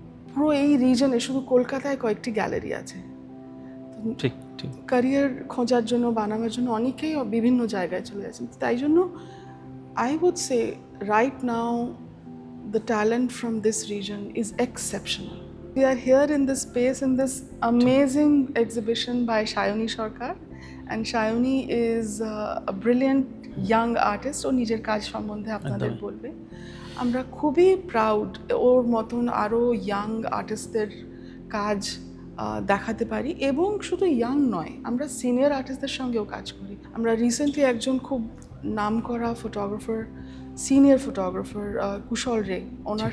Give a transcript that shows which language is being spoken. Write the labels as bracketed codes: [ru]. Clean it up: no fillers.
[bn] পুরো এই রিজনে শুধু কলকাতায় কয়েকটি গ্যালারি আছে। ঠিক ঠিক। ক্যারিয়ার খোঁজার জন্য বানানোর জন্য অনেকেই বিভিন্ন জায়গায় চলে যাচ্ছেন। তাই জন্য [en] I would say right now the talent from this reason is exceptional. We are here in this space in this amazing exhibition by Shayoni Sarkar, and Shayoni is a brilliant young artist. [bn] ও নিজের কাজ সম্বন্ধে আপনাদের একদমই। বলবে। আমরা খুবই proud ওর মতন আরও ইয়াং আর্টিস্টদের কাজ দেখাতে পারি, এবং শুধু ইয়াং নয়, আমরা সিনিয়র আর্টিস্টদের সঙ্গেও কাজ করি। আমরা রিসেন্টলি একজন খুব নামকরা ফটোগ্রাফার, সিনিয়র ফটোগ্রাফার কুশল রে, ওনার